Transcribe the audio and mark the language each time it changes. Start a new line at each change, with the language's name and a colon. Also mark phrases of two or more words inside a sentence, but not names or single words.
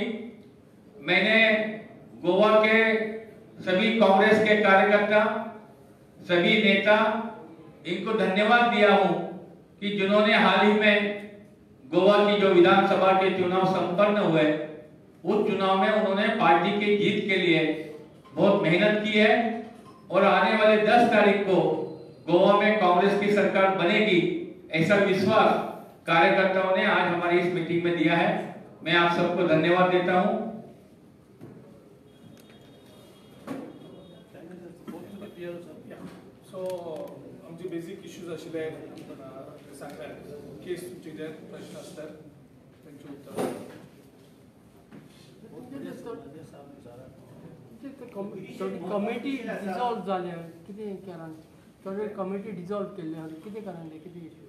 Hindi: मैंने गोवा के सभी कांग्रेस के कार्यकर्ता, सभी नेता, इनको धन्यवाद दिया हूं कि जिन्होंने हाल ही में गोवा की जो विधानसभा के चुनाव संपन्न हुए, उस चुनाव में उन्होंने पार्टी की जीत के लिए बहुत मेहनत की है। और आने वाले 10 तारीख को गोवा में कांग्रेस की सरकार बनेगी, ऐसा विश्वास कार्यकर्ताओं ने आज हमारी इस मीटिंग में दिया है। मैं आप सबको धन्यवाद देता हूं।
Konkani: सो आमचे
English: basic issues
Konkani: आशिल्ले सांगल्यार केस तुमचे जे प्रश्न आसतात तांचे उत्तर
English: committee dissolve
Konkani: जाल्या कितें केलां थोडे
English: committee dissolve
Konkani: केल्ले कितें कारण कितें इश्यू